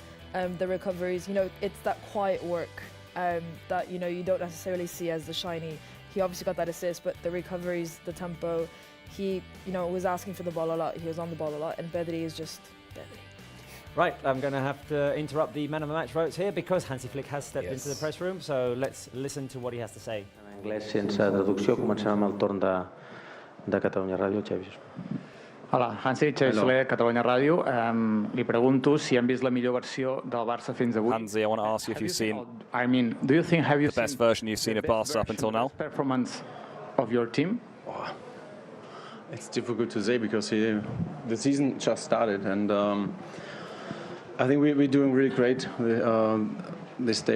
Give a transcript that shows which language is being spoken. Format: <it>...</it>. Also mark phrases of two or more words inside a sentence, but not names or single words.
<en>The recoveries, it's that quiet work that, you don't necessarily see as the shiny. He obviously got that assist, but the recoveries, the tempo, he, was asking for the ball a lot. He was on the ball a lot, and Pedri is just Pedri. Right, I'm going to have to interrupt the man of the match votes here because Hansi Flick has stepped into the press room, so let's listen to what he has to say.</en> <ca>En anglès, sense traducció, comencem amb el torn de Catalunya Ràdio, Xavi. Hola, Hansi, Xavi Soler, Catalunya Ràdio. Li pregunto si han vist la millor versió del Barça fins avui.</ca> <en>Hansi, I want to ask you if you've seen do you think, have you the best version you've seen of Barca up until now? Performance of your team? Oh, it's difficult to say because the season just started, and I think we're doing really great this day.</en>